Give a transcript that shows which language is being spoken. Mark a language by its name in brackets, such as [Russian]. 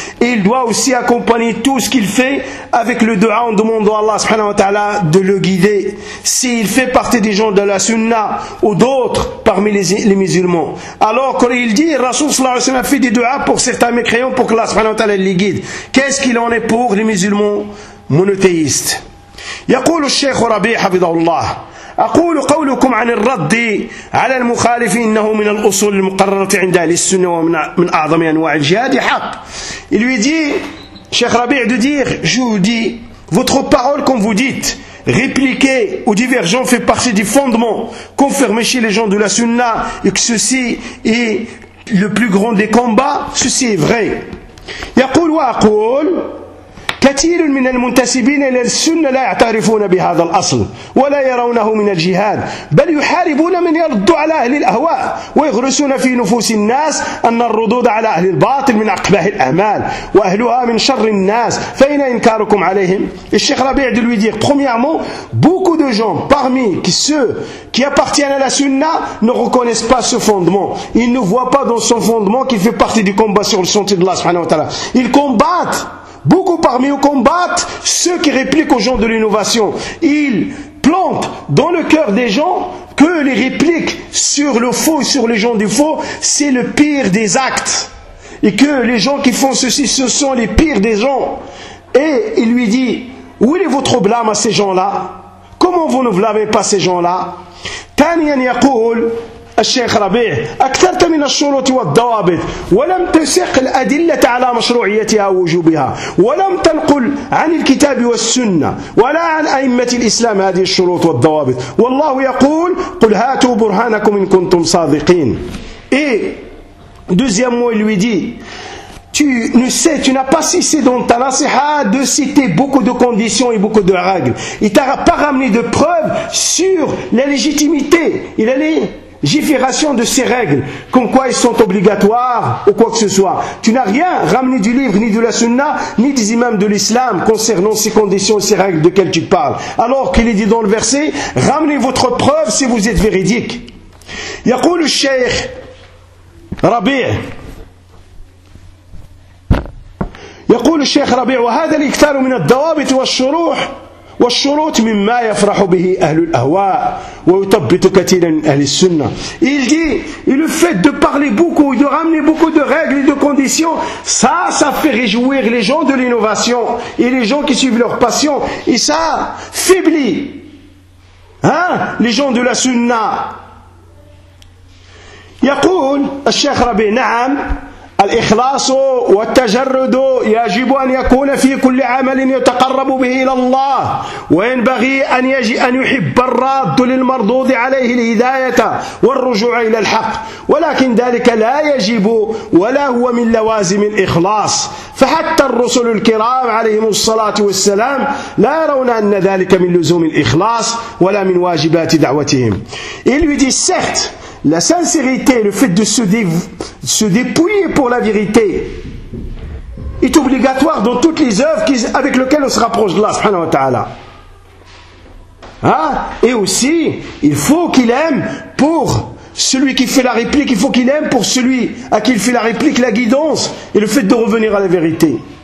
[French] Et il doit aussi accompagner tout ce qu'il fait avec le dua en demandant à Allah subhanahu wa ta'ala de le guider. S'il fait partie des gens de la sunna ou d'autres parmi les musulmans. Alors quand il dit, Rasoul sallallahu alayhi wa sallam a fait des dua pour certains mécréants pour que Allah subhanahu wa ta'ala les guide. Qu'est-ce qu'il en est pour les musulmans monothéistes ? [Arabic] يقول الشيخ ربيع حفظه الله أقول قولكم عن الرد على المخالف إنه من الأصول المقررة عند أهل السنة ومن أعظم أنواع الجهاد حق. [French] Il lui dit, Cheikh Rabi, de dire, je vous dis, votre parole, comme vous dites, répliquée ou divergente, fait partie du fondement confirmé chez les gens de la Sunna, et que ceci est le plus grand des combats, ceci est vrai. [Arabic] يقول وأقول كثير من المنتسبين إلى السنة لا يعترفون بهذا الأصل ولا يرونه من الجهاد بل يحاربون من يرد على أهل الأهواء ويغرسون في نفوس الناس أن الردود على أهل الباطل من أقباح الأعمال وأهلها من شر الناس فإن إنكاركم عليهم الشيخ ربيع [French] دو لوي دير premièrement beaucoup de gens parmi ceux qui appartiennent à la sunna ne reconnaissent pas ce fondement, ils ne voient pas dans son fondement qu'il fait partie du combat sur le sentier de Allah subhanahu wa ta'ala. Ils combattent beaucoup parmi eux combattent ceux qui répliquent aux gens de l'innovation. Ils plantent dans le cœur des gens que les répliques sur le faux et sur les gens du faux, c'est le pire des actes. Et que les gens qui font ceci, ce sont les pires des gens. Et il lui dit, où est votre blâme à ces gens-là? Comment vous ne blâmez pas ces gens-là? [Arabic] Taniyan yaqul الشيخ ربيع أكثرت من الشروط والضوابط ولم تسق الأدلة على مشروعيتها ووجوبها ولم تنقل عن الكتاب والسنة ولا عن أئمة الإسلام هذه الشروط والضوابط والله يقول قل هاتوا برهانكم إن كنتم صادقين. [French] Et deuxièmement, il lui dit, tu ne sais, tu n'as pas cessé dans ta nasiha de citer beaucoup de conditions et beaucoup de règles. Il t'a pas ramené de preuves sur la légitimité. Il allait gifération de ces règles, comme quoi elles sont obligatoires ou quoi que ce soit. Tu n'as rien ramené du livre, ni de la sunna, ni des imams de l'islam concernant ces conditions et ces règles de quelles tu parles. Alors qu'il est dit dans le verset, ramenez votre preuve si vous êtes véridique. [Arabic] Yaqul al-Sheikh Rabi' Yaqul al-Sheikh Rabi' wa hadha al-iktar min al-dawabit wa al-shuruh والشروط مما يفرح به أهل الأهواء ويثبت كثيرا من أهل السنة. [French] Il dit, et le fait de parler beaucoup, de ramener beaucoup de règles et de conditions, ça fait réjouir les gens de l'innovation et les gens qui suivent leur passion, et ça faiblit les gens de la sunna. [Arabic] يقول الشيخ ربيع نعم الإخلاص والتجرد يجب أن يكون في كل عمل يتقرب به إلى الله وينبغي أن يحب الراد للمردود عليه الهداية والرجوع إلى الحق ولكن ذلك لا يجب ولا هو من لوازم الإخلاص فحتى الرسل الكرام عليهم الصلاة والسلام لا يرون أن ذلك من لزوم الإخلاص ولا من واجبات دعوتهم. [French] Il lui dit, certes, la sincérité, le fait de se dépouiller pour la vérité est obligatoire dans toutes les œuvres avec lesquelles on se rapproche de Allah subhanahu wa ta'ala. Et aussi, il faut qu'il aime pour celui qui fait la réplique, il faut qu'il aime pour celui à qui il fait la réplique, la guidance et le fait de revenir à la vérité.